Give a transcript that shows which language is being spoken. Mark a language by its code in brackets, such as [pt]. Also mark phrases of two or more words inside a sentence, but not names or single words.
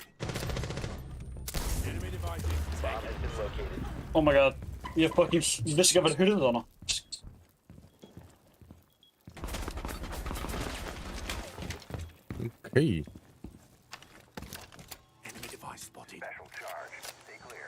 [en] Enemy devices Bomb has been located. Oh my god. [is] Ég fucking vissi ekki að vera hurðið hana. [en] Okay. Enemy device spotted. Special charge. Stay clear.